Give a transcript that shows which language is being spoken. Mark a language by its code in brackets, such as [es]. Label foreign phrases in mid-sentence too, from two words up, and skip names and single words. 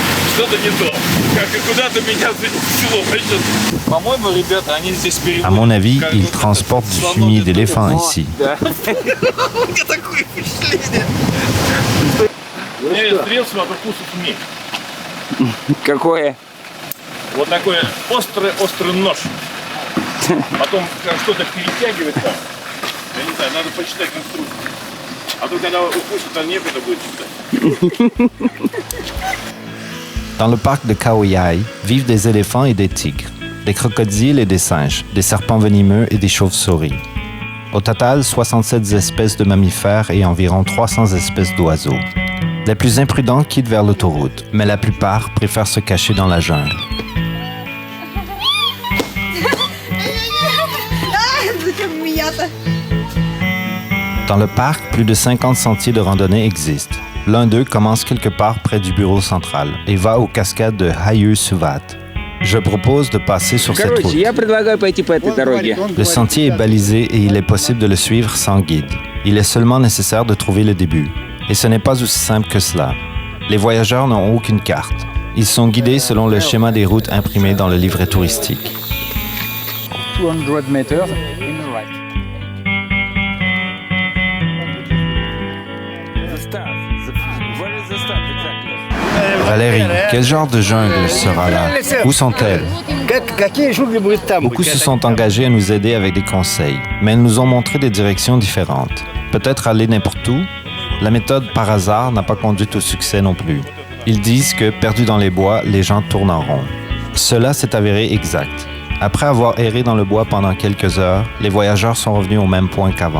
[ru] Что-то не то. Как и куда-то меня занесло. По-моему, ребята, они здесь переводят. [fr] À mon avis, ils transportent du fumier d'éléphant ici. [ru] У меня такое впечатление. У меня есть средство по вкусу змей. Какое? Вот такой острый нож. Потом как что-то перетягивать там. Я не знаю, надо почитать инструкцию. А то когда укусит, то некуда будет читать. [fr] Dans le parc de Khao Yai vivent des éléphants et des tigres, des crocodiles et des singes, des serpents venimeux et des chauves-souris. Au total, 67 espèces de mammifères et environ 300 espèces d'oiseaux. Les plus imprudents quittent vers l'autoroute, mais la plupart préfèrent se cacher dans la jungle. Dans le parc, plus de 50 sentiers de randonnée existent. L'un d'eux commence quelque part près du bureau central et va aux cascades de Hayu Suvat. Je propose de passer sur cette route. [ru] Я предлагаю пойти по этой дороге. [fr] Le sentier est balisé et il est possible de le suivre sans guide. Il est seulement nécessaire de trouver le début. Et ce n'est pas aussi simple que cela. Les voyageurs n'ont aucune carte. Ils sont guidés selon le schéma des routes imprimé dans le livret touristique. [en] 200 meters in the right. The start. Where is the start exactly? [fr] Valérie, quel genre de jungle sera là? Où sont-elles? [ru] Какие джунгли будут там? [fr] Beaucoup se sont engagés à nous aider avec des conseils, mais ils nous ont montré des directions différentes. Peut-être aller n'importe où? La méthode par hasard n'a pas conduit au succès non plus. Ils disent que, perdus dans les bois, les gens tournent en rond. Cela s'est avéré exact. Après avoir erré dans le bois pendant quelques heures, les voyageurs sont revenus au même point qu'avant.